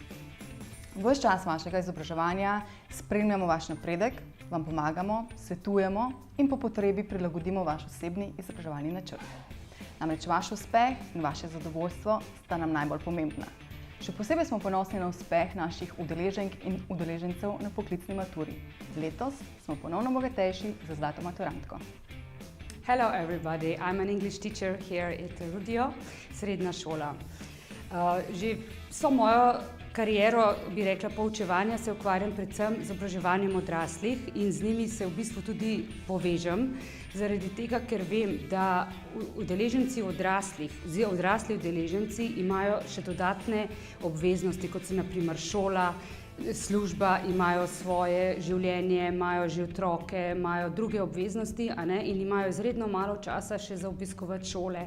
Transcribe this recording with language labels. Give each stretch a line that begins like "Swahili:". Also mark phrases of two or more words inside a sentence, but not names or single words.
Slovenian: Ves čas vašega izobraževanja spremljamo vaš napredek, vam pomagamo, svetujemo in po potrebi prilagodimo vaš osebni izobraževalni načrt. Namreč vaš uspeh in vaše zadovoljstvo sta nam najbolj pomembna. Še posebej smo ponosni na uspeh naših udeleženk in udeležencev na poklicni maturi. Letos smo ponovno bogatejši za zlato maturantko.
English: Hello everybody, I'm an English teacher here at Erudio,
Slovenian: srednja šola. Že vso mojo kariero, bi rekla, poučevanja se ukvarjam predvsem z izobraževanjem odraslih in z njimi se v bistvu tudi povežem, zaradi tega, ker vem, da udeleženci odraslih, odrasli udeleženci imajo še dodatne obveznosti, kot so na primer šola, služba, imajo svoje življenje, imajo že otroke, imajo druge obveznosti, in imajo izredno malo časa še za obiskovati šole.